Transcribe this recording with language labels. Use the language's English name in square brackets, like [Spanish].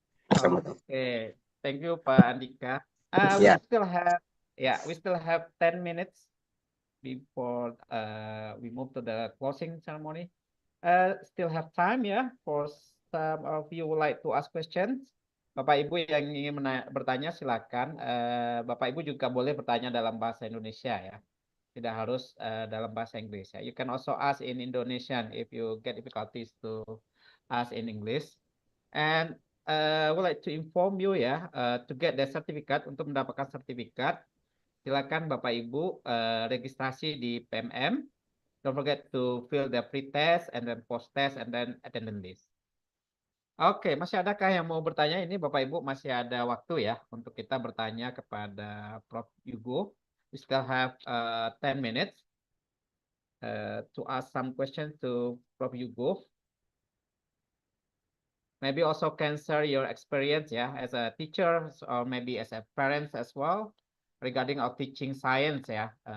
[English] Okay, thank you, Pak Andika. Yeah. We still have 10 minutes before we move to the closing ceremony. Still have time ya for some of you would like to ask questions. [Indonesian] Bapak Ibu yang ingin bertanya silakan. Bapak Ibu juga boleh bertanya dalam bahasa Indonesia ya. Tidak harus dalam bahasa Inggris ya. You can also ask in Indonesian if you get difficulties to ask in English. [English] And I would like to inform you ya, to get the certificate, untuk mendapatkan sertifikat, silakan Bapak Ibu registrasi di PMM. Don't forget to fill the pre-test and then post-test and then attendance list. [Indonesian] Oke, masih adakah yang mau bertanya? Ini Bapak Ibu masih ada waktu ya untuk kita bertanya kepada Prof. Hugo. [English] We still have 10 minutes to ask some questions to Prof. Hugo. Maybe also can share your experience ya as a teacher or maybe as a parent as well regarding of teaching science ya.